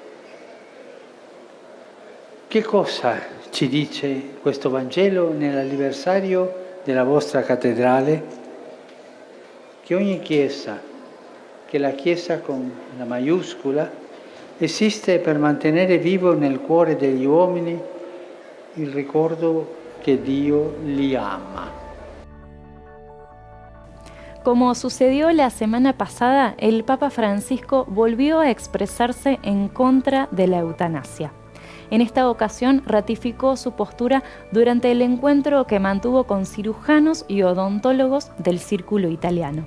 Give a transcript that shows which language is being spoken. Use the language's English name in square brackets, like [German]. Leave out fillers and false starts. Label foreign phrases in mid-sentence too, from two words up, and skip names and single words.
[Italian] Che cosa ci dice questo Vangelo nell'anniversario della vostra cattedrale? Che ogni Chiesa, che la Chiesa con la maiuscola, esiste per mantenere vivo nel cuore degli uomini il ricordo che Dio li ama. [Spanish] Como sucedió la semana pasada, el Papa Francisco volvió a expresarse en contra de la eutanasia. En esta ocasión ratificó su postura durante el encuentro que mantuvo con cirujanos y odontólogos del Círculo Italiano.